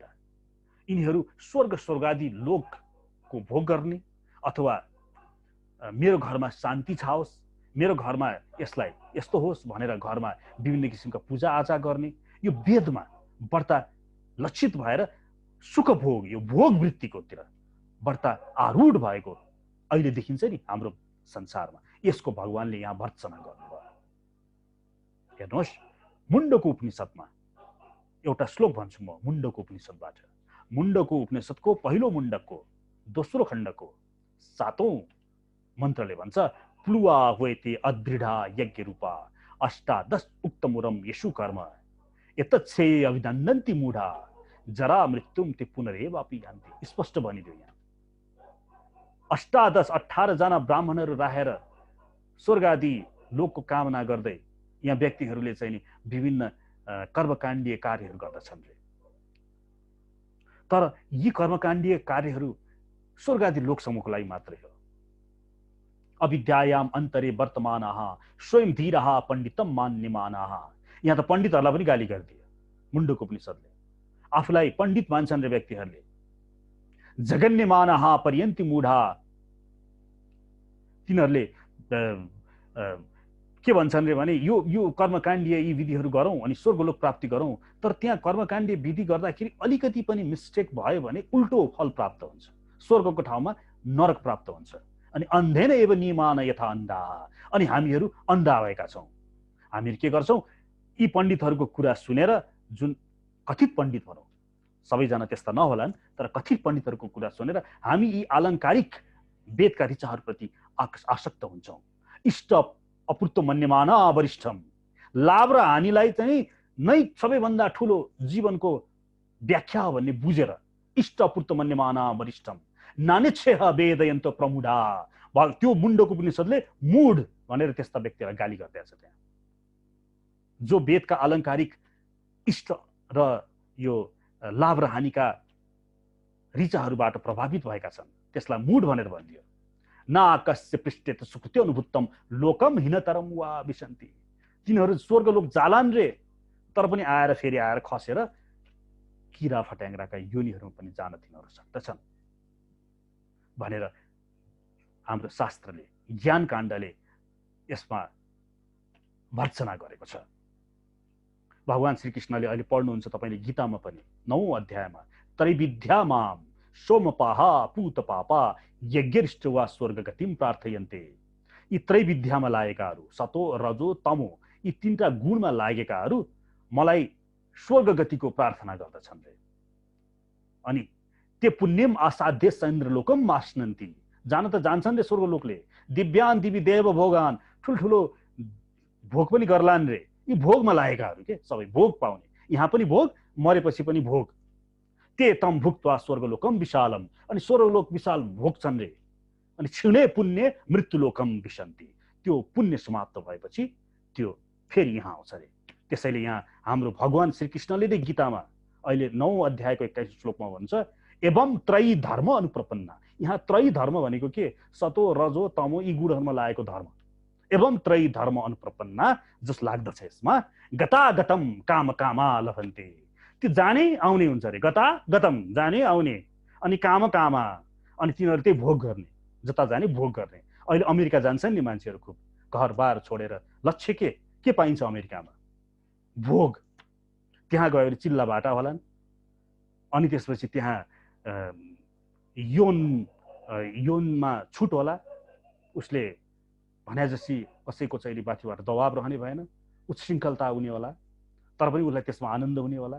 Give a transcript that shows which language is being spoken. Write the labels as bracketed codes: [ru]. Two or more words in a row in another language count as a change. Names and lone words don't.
[ne] यिनीहरू स्वर्गादि लोकको भोग गर्ने अथवा मेरो घरमा शान्ति छाओस्, मेरो घरमा यसलाई यस्तो होस् भनेर घरमा विभिन्न किसिमका पूजा आजा गर्ने, यो वेदमा बढ्ता लक्षित भएर सुख भोग, यो भोग वृत्तिकोतिर बढ्ता आरूढ भएको अहिले देखिन्छ नि हाम्रो संसारमा। यसको भगवानले यहाँ भर्त्सना गर्नुभयो। हेर्नुहोस्, मुण्डको उपनिषदमा एउटा श्लोक भन्छु म मुण्डको उपनिषदबाट। मुण्डको उपनिषदको पहिलो मुण्डकको दोस्रो खण्डको 7औं मन्त्रले भन्छ, [sa] प्लुवा वेते अदृढा यज्ञ रूपा अष्टादश उक्तमुरम यशु कर्म एतच्छे अभिनन्दन्ति मूढा जरा मृत्युम ते पुनरेवापि यान्ति। [ne] स्पष्ट भनिदियो यहाँ। 18 जना ब्राह्मणहरू राखेर स्वर्ग आदि लोकको कामना गर्दै यहाँ व्यक्तिहरूले चाहिँ नि विभिन्न कर्मकाण्डीय कार्यहरू गर्दछन् रे। तर यी कर्मकाण्डीय कार्यहरू स्वर्ग आदि लोक समूहको लागि मात्रै हो। [sa] अविद्यायाम अन्तरे वर्तमानः स्वयं धीरः पण्डितम मान्यमानः। [ne] यहाँ त पण्डितहरूलाई पनि गाली गरिदियो मुण्डको उपनिषदले। आफूलाई पण्डित मान्छन् रे व्यक्तिहरूले। [sa] जगन्यमानः पर्यन्ति मूढा, [ne] तिनीहरूले के भन्छन् रे भने यो कर्मकाण्डीय यी विधिहरू गरौँ अनि स्वर्गलोक प्राप्ति गरौँ, तर त्यहाँ कर्मकाण्डीय विधि गर्दाखेरि अलिकति पनि मिस्टेक भयो भने उल्टो फल प्राप्त हुन्छ, स्वर्गको ठाउँमा नरक प्राप्त हुन्छ। अनि [sa] अन्धेन एव नियमान यथा अन्धा, [ne] अनि हामीहरू अन्धा भएका छौँ। हामीहरू के गर्छौँ, यी पण्डितहरूको कुरा सुनेर, जुन कथित पण्डित भनौँ, सबैजना त्यस्ता नहोलान्, तर कथित पण्डितहरूको कुरा सुनेर हामी यी आलङ्कारिक वेदका ऋचाहरूप्रति आसक्त हुन्छौँ। [sa] इष्ट अपूर्त मन्यमाना वरिष्ठम, [ne] लाभ र हानिलाई चाहिँ नै सबैभन्दा ठुलो जीवनको व्याख्या हो भन्ने बुझेर [sa] इष्ट अपूर्त मन्यमाना वरिष्ठम नानेच्छेह वेदयन्त प्रमुढा। [ne] त्यो मुण्डको उपनिषदले मूढ भनेर त्यस्ता व्यक्तिलाई गाली गर्दैछ। त्यहाँ जो वेदका आलङ्कारिक इष्ट र यो लाभ र हानिका ऋचाहरूबाट प्रभावित भएका छन् त्यसलाई मूढ भनेर भनिदियो। [sa] नाकस्य पृष्ठे त सुकृत्य अनुभुत्तम लोकम हिनतरम वा विशन्ति। [ne] तिनीहरू स्वर्गलोक जालान् रे, तर पनि आएर फेरि आएर खसेर किरा फट्याङ्ग्राका योनिहरूमा पनि जान तिनीहरू सक्दछन् भनेर हाम्रो शास्त्रले ज्ञान काण्डले यसमा भर्त्सना गरेको छ। भगवान श्रीकृष्णले अहिले पढ्नुहुन्छ तपाईँले गीतामा पनि 9औं अध्यायमा [sa] त्रैविद्यामां सोमपाहा पूतपापा यज्ञरिष्ट वा स्वर्ग गतिम प्रार्थयन्ते। [ne] यी त्रैविद्यामा लागेकाहरू सतो रजो तमो यी तीनटा गुणमा लागेकाहरू मलाई स्वर्ग गतिको प्रार्थना गर्दछन् रे। [sa] अनि ते पुण्यम आसाध्य चन्द्रलोकम मास्नन्ति, [ne] जान त जान्छन् रे स्वर्गलोकले। [sa] दिव्यान दिवी देव भोगान, [ne] ठुल्ठुलो भोग पनि गर्लान् रे। यी भोगमा लागेकाहरू के सबै भोग पाउने, यहाँ पनि भोग मरेपछि पनि भोग। [sa] ते तम भुक्त्वा स्वर्गलोकम विशालम, [ne] अनि स्वर्गलोक विशाल भोग्छन् रे। [sa] अनि क्षीणे पुण्य मृत्युलोकम विशन्ति, [ne] त्यो पुण्य समाप्त भएपछि त्यो फेरि यहाँ आउँछ रे। त्यसैले यहाँ हाम्रो भगवान श्रीकृष्णले नै गीतामा अहिले 9औं अध्यायको 21 श्लोकमा भन्छ [sa] एवं त्रयी धर्म अनुप्रपन्ना। [ne] यहाँ त्रयी धर्म भनेको के? सतो रजो तमो यी गुणहरुमा लागेको धर्म। [sa] एवं त्रयी धर्म अनुप्रपन्ना [ne] जस लाग्दछ यसमा [sa] गतागतम काम कामा लभन्ते। [ne] त्यो जाने आउने हुन्छ रे। [sa] गता गतम [ne] जाने आउने, अनि काम कामा अनि तिनीहरु त्यही भोग गर्ने, जता जाने भोग गर्ने। अहिले अमेरिका जान्छन् नि मान्छेहरु खुब, घरबार छोडेर। लक्ष्य के पाइन्छ अमेरिकामा? भोग। त्यहाँ गएर चिल्ला बाटा होलान्, अनि त्यसपछि त्यहाँ यौनमा छुट होला, उसले भने जसी कसैको चाहिँ माथिबाट दबाब रहने भएन, उच्छृङ्खलता हुने होला, तर पनि उसलाई त्यसमा आनन्द हुने होला।